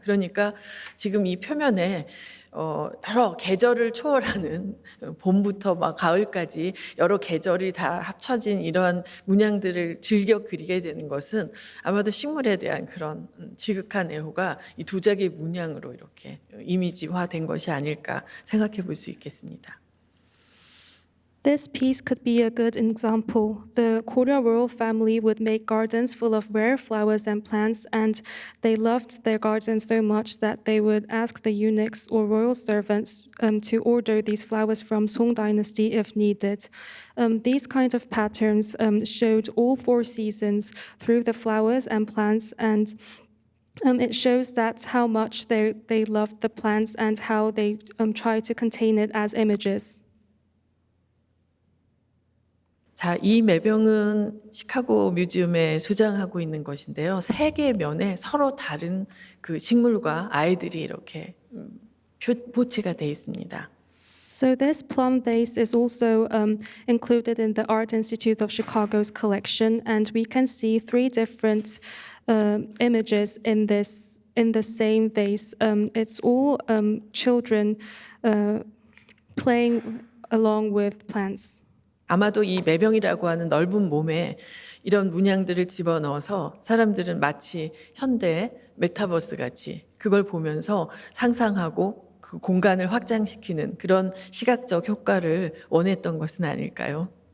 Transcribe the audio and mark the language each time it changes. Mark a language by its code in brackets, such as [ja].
[ko] 그러니까 지금 이 표면에 여러 계절을 초월하는 봄부터 막 가을까지 여러 계절이 다 합쳐진 이러한 문양들을 즐겨 그리게 되는 것은 아마도 식물에 대한 그런 지극한 애호가 이 도자기 문양으로 이렇게 이미지화된 것이 아닐까 생각해 볼 수 있겠습니다. [en] This piece could be a good example. The Korea royal family would make gardens full of rare flowers and plants, and they loved their gardens so much that they would ask the eunuchs or royal servants to order these flowers from Song Dynasty if needed. These kind of patterns showed all 4 seasons through the flowers and plants, and it shows that how much they loved the plants and how they tried to contain it as images. [ko] 자, 이 매병은 시카고 뮤지엄에 소장하고 있는 것인데요. 3개 면에 서로 다른 그 식물과 아이들이 이렇게 보치가 되어 있습니다. [en] So this plum vase is also included in the Art Institute of Chicago's collection, and we can see 3 different images in the same vase. It's all children playing along with plants. [ko] 아마도 이 매병이라고 하는 넓은 몸에 이런 문양들을 집어넣어서 사람들은 마치 현대 메타버스 같이 그걸 보면서 상상하고 그 공간을 확장시키는 그런 시각적 효과를 원했던 것은 아닐까요?